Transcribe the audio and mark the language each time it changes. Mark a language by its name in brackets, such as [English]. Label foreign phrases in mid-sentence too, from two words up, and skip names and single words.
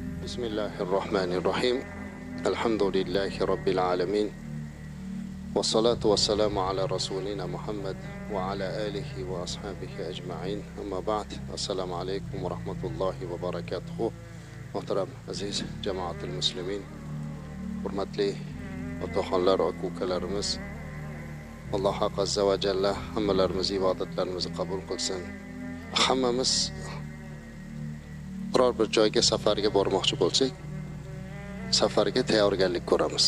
[Arabic] بسم الله الرحمن الرحيم. الحمد لله رب العالمين. والصلاة والسلام على رسولنا محمد وعلى آله وأصحابه أجمعين. أما بعد. السلام عليكم ورحمة الله وبركاته. [Uzbek] Muhtaram aziz [Arabic] جماعة المسلمين, [Uzbek] hurmatli otaxonlar, aka-ukalarimiz, Alloh [Arabic] عز وجل [Uzbek] hammalarimiz ibodatlarimizni qabul qilsin. Hammamiz biror bir joyga safarga bormoqchi bo'lsak, safarga tayyorgarlik ko'ramiz.